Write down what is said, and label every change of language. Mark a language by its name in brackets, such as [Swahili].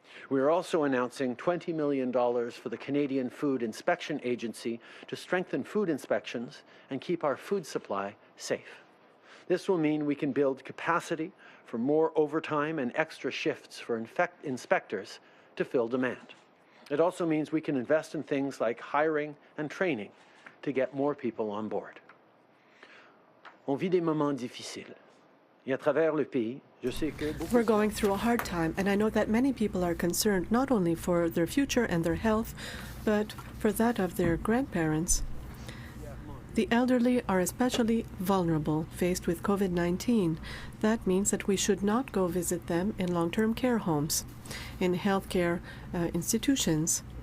[English] We are also announcing $20 million for the Canadian Food Inspection Agency to strengthen food inspections and keep our food supply safe. This will mean we can build capacity for more overtime and extra shifts for inspectors to fill demand. It also means we can invest in things like hiring and training to get more people on board. [French] On vit des moments difficiles. Et à travers le pays, je sais que [English] We're going through a hard time, and I know that many people are concerned not only for their future and their health, but for that of their grandparents. The elderly are especially vulnerable faced with COVID-19. That means that we should not go visit them in long-term care homes, in healthcare institutions.